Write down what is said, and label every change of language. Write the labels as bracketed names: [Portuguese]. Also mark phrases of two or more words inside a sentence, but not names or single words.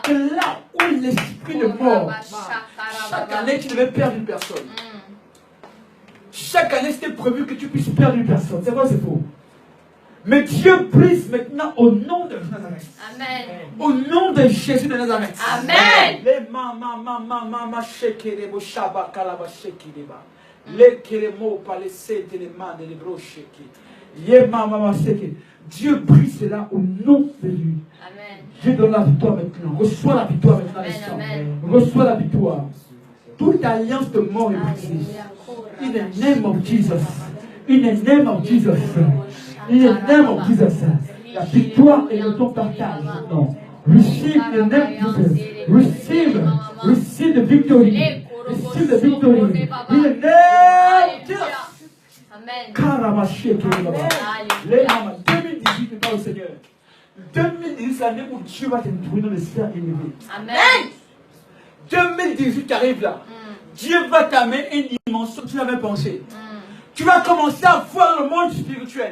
[French] Que là où l'esprit de mort, chaque année tu devais perdre une personne. Chaque année c'était prévu que tu puisses perdre une personne. C'est vrai ou c'est faux? Mais Dieu brise maintenant au nom de Nazareth. Amen. Au nom de Jésus de Nazareth. Amen. Les mama shekerebo shaba kalaba shekireba. Les keremo palese telema de lebro sheki. Ye mama sheki. Dieu brise cela au nom de Jésus. Amen. Dieu donne la victoire maintenant. Reçois la victoire maintenant. Reçois la victoire. Toute alliance de mort est brisée. [English] In the name of Jesus. In the name of Jesus. In the name of Jesus. [French] La victoire est de ton partage. Non. [English] Receive the name of Jesus. Receive the victory. Receive the victory. In the name of Jesus. Amen. [French] Karabaché, les mamans, 2018, n'est pas au Seigneur. 2018, c'est l'année où Dieu va t'introduire dans les sphères élevées. Amen. 2018 qui arrive là. Dieu va t'amener une dimension que tu n'avais pensé. Tu vas commencer à voir le monde spirituel.